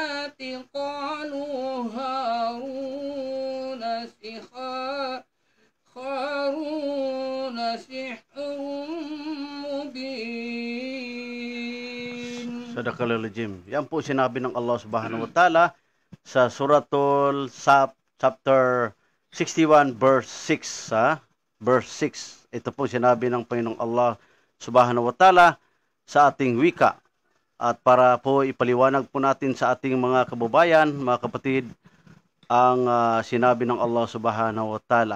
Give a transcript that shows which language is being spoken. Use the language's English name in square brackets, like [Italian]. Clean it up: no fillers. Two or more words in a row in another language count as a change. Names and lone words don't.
[Arabic] قالوا هارون سحر مبين. صدق الله العظيم. [Filipino] Yan po sinabi ng [Arabic] الله سبحانه وتعالى [Filipino] sa Suratul [English] chapter 61 verse 6, verse 6. [Filipino] Ito po sinabi ng Panginoong [Arabic] الله سبحانه وتعالى [Filipino] sa ating wika. At para po ipaliwanag po natin sa ating mga kababayan, mga kapatid, ang sinabi ng [Arabic] الله سبحانه وتعالى.